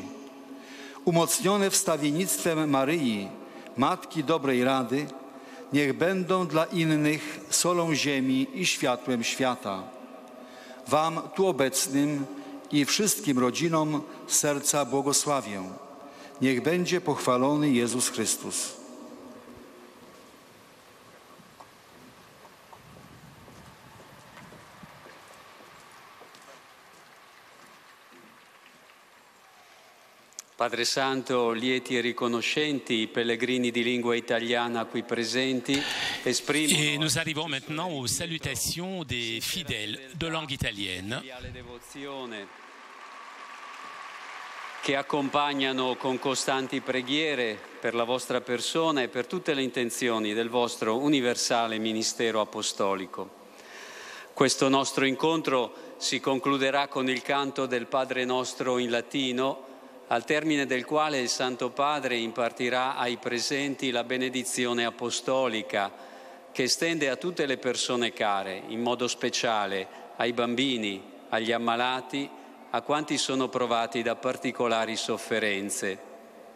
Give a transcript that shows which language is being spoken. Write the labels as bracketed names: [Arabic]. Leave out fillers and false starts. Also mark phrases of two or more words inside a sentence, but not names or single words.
[Polish] Umocnione wstawiennictwem Maryi, Matki Dobrej Rady, niech będą dla innych solą ziemi i światłem świata. Wam tu obecnym i wszystkim rodzinom z serca błogosławię. Niech będzie pochwalony Jezus Chrystus. [Italian] Padre Santo, lieti e riconoscenti, i pellegrini di lingua italiana qui presenti esprimono... [French] Et nous arrivons maintenant aux salutations des fidèles de langue italienne. [Italian] Che accompagnano con costanti preghiere per la vostra persona e per tutte le intenzioni del vostro universale ministero apostolico. Questo nostro incontro si concluderà con il canto del Padre Nostro in latino, al termine del quale il Santo Padre impartirà ai presenti la benedizione apostolica che estende a tutte le persone care, in modo speciale ai bambini, agli ammalati, a quanti sono provati da particolari sofferenze.